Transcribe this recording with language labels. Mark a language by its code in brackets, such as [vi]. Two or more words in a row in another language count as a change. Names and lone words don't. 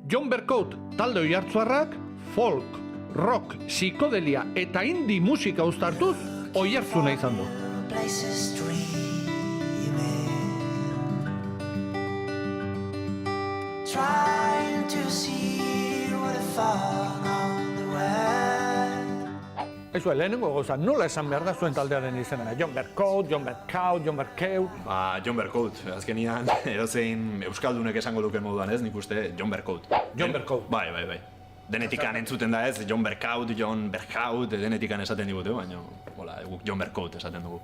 [eu] John Bercout talde oihartzuarrak folk, rock, psikodelia eta indie musika uztartuz oihartzuna izan du. [en] Trying to see what I found on the way. [eu] Ezue, lehenengo gauza, nola esan behar da zuen taldearen izena? John Bercout, John Bercout, John Bercout... John Bercout, azkenian edozein euskaldunek esango duken moduan ez, nik uste John Bercout. John Bercout. Bai. Denetikan entzuten da ez, John Bercout, denetikan esaten digute, baina guk John Bercout esaten dugu.